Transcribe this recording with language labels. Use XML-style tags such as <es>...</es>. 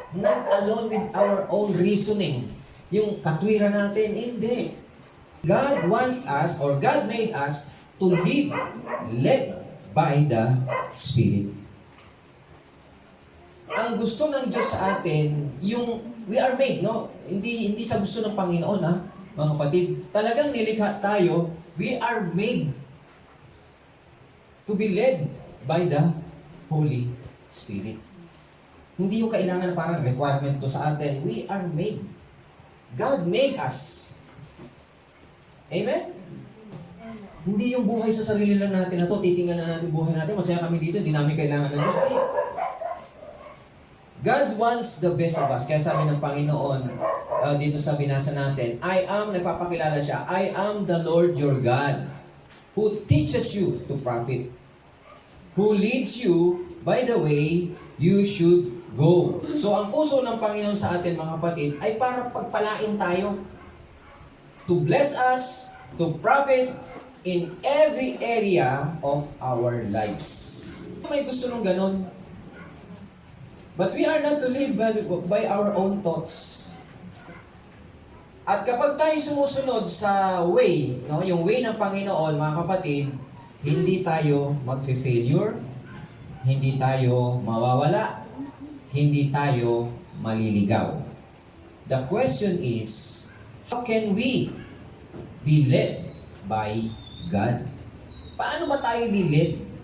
<en>Not alone with our own reasoning.</en> <tl>Yung katwiran natin, hindi.</tl> <en>God wants us, or God made us, to live led by the Spirit.</en> <tl>Ang gusto ng Diyos sa atin, yung</tl> <en>we are made,</en> <tl>no? Hindi sa gusto ng Panginoon, ha? Mga kapatid, talagang nilikha tayo,</tl> <en>we are made to be led by the Holy Spirit.</en> <tl>Hindi yung kailangan na parang requirement to sa atin.</tl> <en>We are made. God made us. Amen?</en> <tl>Hindi yung buhay sa sarili lang natin na to, titingnan na natin buhay natin, masaya kami dito, hindi namin kailangan ng Diyos.</tl> <en>God wants the best of us.</en> <tl>Kaya sabi ng Panginoon, dito sa binasa natin, nagpapakilala siya,</tl> <en>I am the Lord your God, who teaches you to profit, who leads you by the way you should go.</en> <tl>So, ang puso ng Panginoon sa atin, mga kapatid, ay para pagpalain tayo.</tl> <en>To bless us, to profit in every area of our lives.</en> <tl>May gusto nung ganun.</tl> <en>But we are not to live by our own thoughts.</en> <tl>At kapag tayo sumusunod sa way, no, yung way ng Panginoon, mga kapatid, hindi tayo magfe-failure, hindi tayo mawawala, hindi tayo maliligaw.</tl> <en>The question is, how can we be led by God?</en> <tl>Paano ba tayo lilid?</tl>